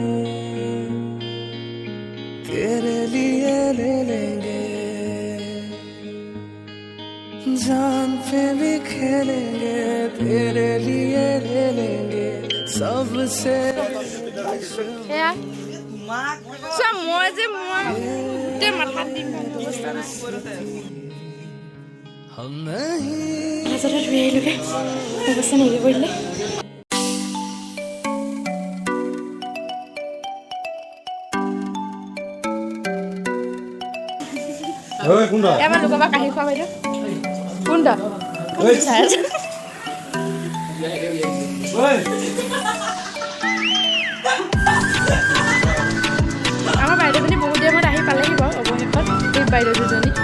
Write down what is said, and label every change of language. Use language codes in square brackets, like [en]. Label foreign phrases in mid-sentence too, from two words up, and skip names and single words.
[hi] तेरे लिए ले लेंगे जान पे भी खेलेंगे तेरे लिए ले लेंगे सबसे हम नहीं [as] মাজতে ধুই আহিলোগে অৱস্থা নাইকিয়া কৰিলে এবাৰ লোকৰ কাঢ়ি খোৱা বাইদেউ কোনটা চাই আছে আমাৰ বাইদেউজনী বহুত দিনৰ মূৰত আহি পালেহি বাৰু অৱশেষত এই বাইদেউ দুজনী